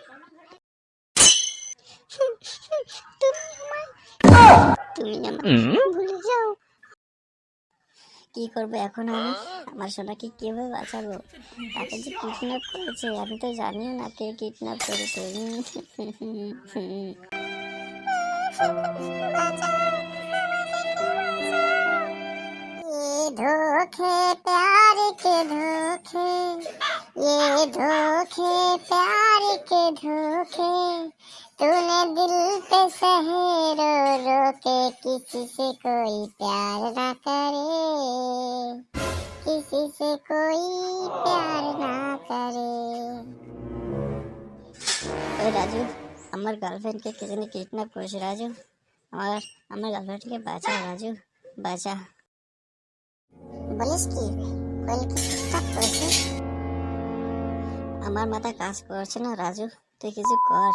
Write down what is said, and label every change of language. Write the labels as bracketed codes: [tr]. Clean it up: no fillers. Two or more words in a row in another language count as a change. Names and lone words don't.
[bn] তুমি আমায় ভুলে যাও। কি করবো এখন আমি? আমার সোনাকে কিভাবে বাঁচাবো? তাকে যে কিডন্যাপ করেছে, আমি তো জানিও না কে কিডন্যাপ করেছে। [hi] ये धोखे प्यार के धोखे, ये धोखे प्यार के धोखे, तूने दिल पे सहे रो रो के। किसी से कोई प्यार ना करे, किसी से कोई प्यार ना करे। [bn] ওই রাজু, আমার গার্লফ্রেন্ডকে কে জানি কিডন্যাপ করেছে। রাজু, আমার আমার গার্লফ্রেন্ডকে বাঁচা রাজু, বাঁচা। বলিস কি? কোয়েল কি ঠিকঠাক করেছে? আমার মাথা কাজ করছে না রাজু, তুই কিছু কর।